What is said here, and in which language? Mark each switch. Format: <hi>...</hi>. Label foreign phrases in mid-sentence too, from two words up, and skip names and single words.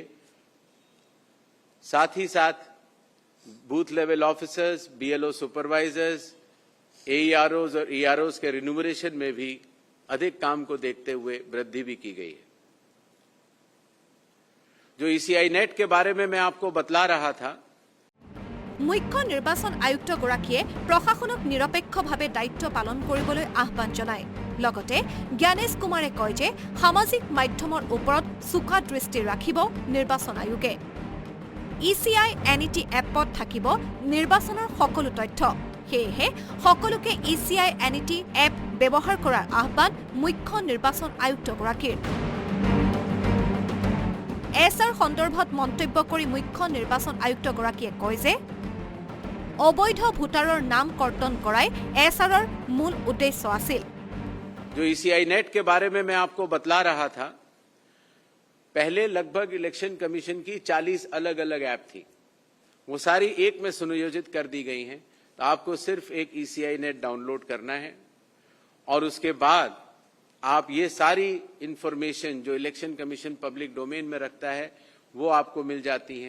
<hi>साथ ही साथ</hi> <en>booth level officers, BLO supervisors,</en> <hi>एईआरओज और ईआरओज के रिन्यूमरेशन में भी अधिक काम को देखते हुए वृद्धि भी की गई है। जो ईसीआई नेट के बारे में मैं आपको बतला रहा था,</hi> <as>মুখ্য নিৰ্বাচন আয়ুক্তগৰাকীয়ে প্ৰশাসনক নিৰপেক্ষভাৱে দায়িত্ব পালন কৰিবলৈ আহ্বান জনায়। লগতে জ্ঞানেশ কুমাৰে কয় যে সামাজিক মাধ্যমৰ ওপৰত চোকা দৃষ্টি ৰাখিব নিৰ্বাচন আয়োগে। ইচিআই এনইটি এপত থাকিব নিৰ্বাচনৰ সকলো তথ্য। সেয়েহে সকলোকে ইচিআই এনইটি এপ ব্যৱহাৰ কৰাৰ আহ্বান মুখ্য নিৰ্বাচন আয়ুক্তগৰাকীৰ। এছআৰ সন্দৰ্ভত মন্তব্য কৰি মুখ্য নিৰ্বাচন আয়ুক্তগৰাকীয়ে কয় যে অবৈধ ভোটাৰৰ নাম কৰ্তন কৰাই এছআৰৰ মূল উদ্দেশ্য আছিল।</as> <hi>जो ईसीआई नेट के बारे में मैं आपको बतला रहा था, पहले लगभग इलेक्शन कमीशन की 40 अलग अलग ऐप थी, वो सारी एक में सुनियोजित कर दी गई हैं। तो आपको सिर्फ एक ईसीआई नेट डाउनलोड करना है और उसके बाद आप ये सारी इंफॉर्मेशन जो इलेक्शन कमीशन</hi> <en>public domain</en> <hi>में रखता है वो आपको मिल जाती हैं।</hi>